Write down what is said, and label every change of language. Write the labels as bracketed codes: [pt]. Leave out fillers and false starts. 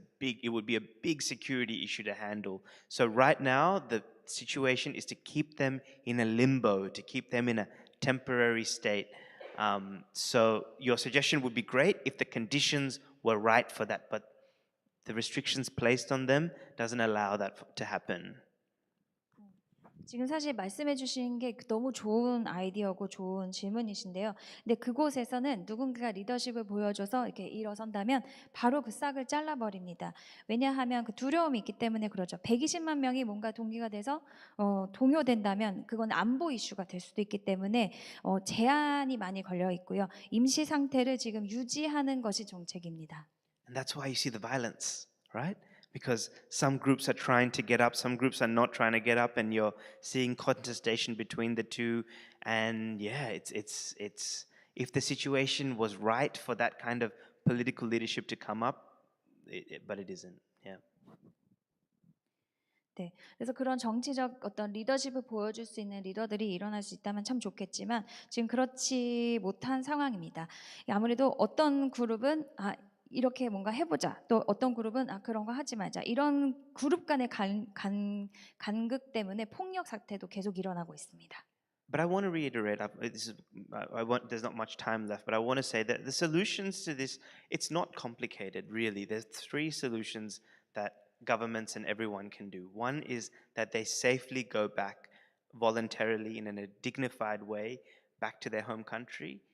[en] It would be a big security issue to handle. So right now, the situation is to keep them in a limbo, to keep them in a temporary state. So your suggestion would be great if the conditions were right for that, but the restrictions placed on them doesn't allow that to happen. [ko] 지금 사실 말씀해 주신 게 너무 좋은 아이디어고 좋은 질문이신데요. 근데 그곳에서는 누군가가 리더십을 보여줘서 이렇게 일어선다면 바로 그 싹을 잘라버립니다. 왜냐하면 그 두려움이 있기 때문에 그러죠. 120만 명이 뭔가 동기가 돼서 동요된다면 그건 안보 이슈가 될 수도 있기 때문에 제한이 많이 걸려 있고요. 임시 상태를 지금 유지하는 것이 정책입니다. [en] And that's why you see the violence, right? Because some groups are trying to get up, some groups are not trying to get up, and you're seeing contestation between the two. And yeah, it's if the situation was right for that kind of political leadership to come up, but it isn't. Yeah. [ko] 네, 그래서 그런 정치적 어떤 리더십을 보여줄 수 있는 리더들이 일어날 수 있다면 참 좋겠지만 지금 그렇지 못한 상황입니다. 아무래도 어떤 그룹은 이렇게 뭔가 해보자. 또 어떤 그룹은 그런 거 하지 말자. 이런 그룹 간의 간극 때문에 폭력 사태도 계속 일어나고 있습니다. [en] But I want to reiterate. There's not much time left, but I want to say that the solutions to this, it's not complicated, really. There's 3 solutions that governments and everyone can do. One is that they safely go back voluntarily in a dignified way back to their home country.